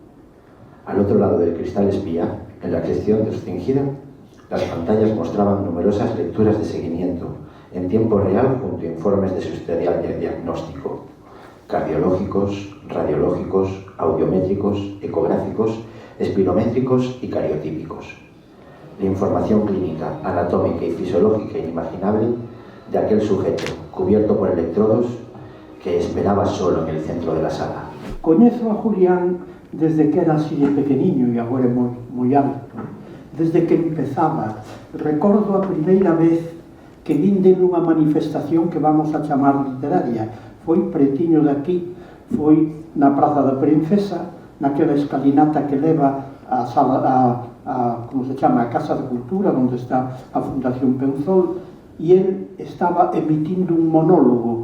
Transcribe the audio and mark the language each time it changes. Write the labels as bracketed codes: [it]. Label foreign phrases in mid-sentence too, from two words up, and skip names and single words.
[es] Al otro lado del cristal espía, en la sección restringida, las pantallas mostraban numerosas lecturas de seguimiento en tiempo real junto a informes de su historial de diagnóstico, cardiológicos, radiológicos, audiométricos, ecográficos, espirométricos y cariotípicos. La información clínica, anatómica y fisiológica inimaginable de aquel sujeto, cubierto por electrodos, que esperaba solo en el centro de la sala. [gl] Coñezo a Julián desde que era así de pequeniño e agora é moi alto. Desde que empezaba, recordo a primeira vez que vin de nunha manifestación que vamos a chamar literaria. Foi pretiño de aquí, foi na Praza da Princesa, naquela escalinata que leva a sala, como se chama, a Casa de Cultura, onde está a Fundación Penzol, e el estaba emitindo un monólogo.